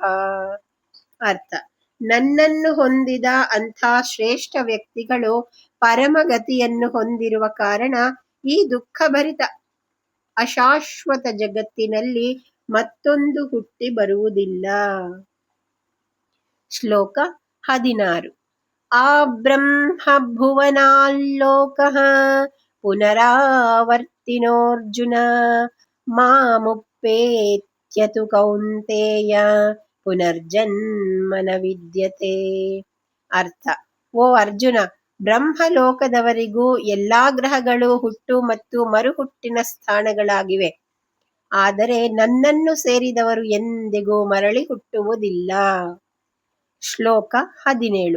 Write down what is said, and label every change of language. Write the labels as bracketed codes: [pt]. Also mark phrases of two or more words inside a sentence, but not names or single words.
[kn] ಅರ್ಥ: ನನ್ನನ್ನು ಹೊಂದಿದ ಅಂಥ ಶ್ರೇಷ್ಠ ವ್ಯಕ್ತಿಗಳು ಪರಮಗತಿಯನ್ನು ಹೊಂದಿರುವ ಕಾರಣ ಈ ದುಃಖಭರಿತ ಅಶಾಶ್ವತ ಜಗತ್ತಿನಲ್ಲಿ ಮತ್ತೊಂದು ಹುಟ್ಟಿ ಬರುವುದಿಲ್ಲ. ಶ್ಲೋಕ 16. [sa] ಆ ಬ್ರಹ್ಮ ಭುವನಾಲ್ಲೋಕಃ ಪುನರಾವರ್ತಿನೋರ್ಜುನ ಮಾಮುಪೇತ್ಯತು ಕೌಂತೇಯ ಪುನರ್ಜನ್ಮ ನ ವಿದ್ಯತೆ. [kn] ಅರ್ಥ: ಓ ಅರ್ಜುನ, ಬ್ರಹ್ಮಲೋಕದವರಿಗೂ ಎಲ್ಲಾ ಗ್ರಹಗಳು ಹುಟ್ಟು ಮತ್ತು ಮರುಹುಟ್ಟಿನ ಸ್ಥಾನಗಳಾಗಿವೆ. ಆದರೆ ನನ್ನನ್ನು ಸೇರಿದವರು ಎಂದಿಗೂ ಮರಳಿ ಹುಟ್ಟುವುದಿಲ್ಲ. ಶ್ಲೋಕ 17.